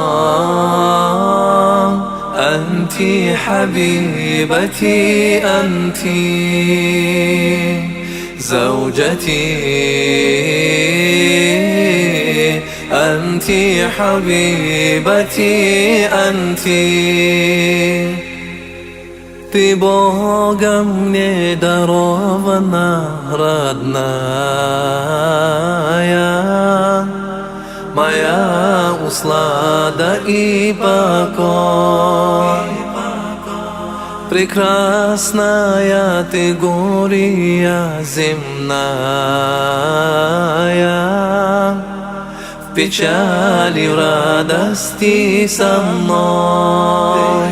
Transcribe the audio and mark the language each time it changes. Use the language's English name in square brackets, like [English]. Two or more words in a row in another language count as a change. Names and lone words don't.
[Arabic] أنت حبيبتي، أنت زوجتي، أنت حبيبتي، أنت. [Russian] Ты Бога мне дарована, родная, моя услада и покой. Прекрасная ты, гория земная, в печали, в радости со мной.